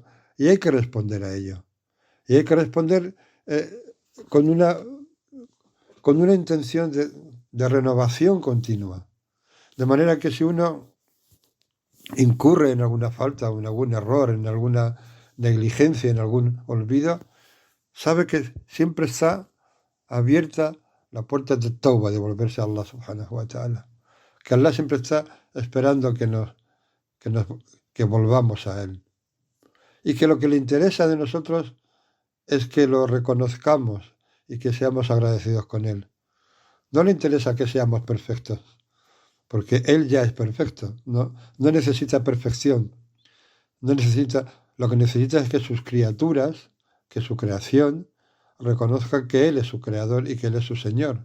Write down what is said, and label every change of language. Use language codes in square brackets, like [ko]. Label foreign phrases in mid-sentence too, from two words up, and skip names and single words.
[es] Y hay que responder a ello. Y hay que responder con una intención de renovación continua. De manera que si uno incurre en alguna falta, en algún error, en alguna negligencia, en algún olvido, sabe que siempre está abierta la puerta de Tauba, de volverse a Allah [ar] سبحانه وتعالى. [es] Que Allah siempre está esperando que volvamos a Él. Y que lo que le interesa de nosotros es que lo reconozcamos y que seamos agradecidos con Él. No le interesa que seamos perfectos, porque Él ya es perfecto, no necesita perfección, lo que necesita es que sus criaturas, que su creación, reconozcan que Él es su creador y que Él es su Señor.